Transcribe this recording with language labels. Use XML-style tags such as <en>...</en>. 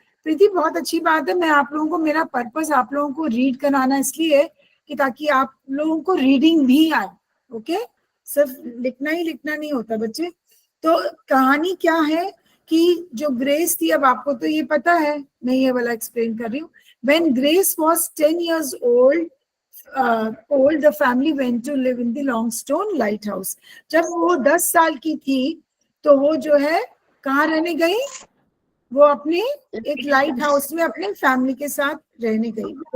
<hi>प्रीति बहुत अच्छी बात है। मैं आप लोगों को, मेरा पर्पस आप लोगों को रीड कराना इसलिए कि ताकि आप लोगों को रीडिंग भी आए। ओके, सिर्फ लिखना नहीं होता बच्चे। तो कहानी क्या है कि जो ग्रेस थी, अब आपको तो ये पता है, मैं ये वाला एक्सप्लेन कर रही हूँ।</hi> <en>When Grace was 10 years old, the family went to live in the Longstone lighthouse.</en> <hi>जब वो 10 साल की थी तो वो जो है कहाँ रहने गई? वो अपने एक लाइट हाउस में अपने फैमिली के साथ रहने गई।</hi>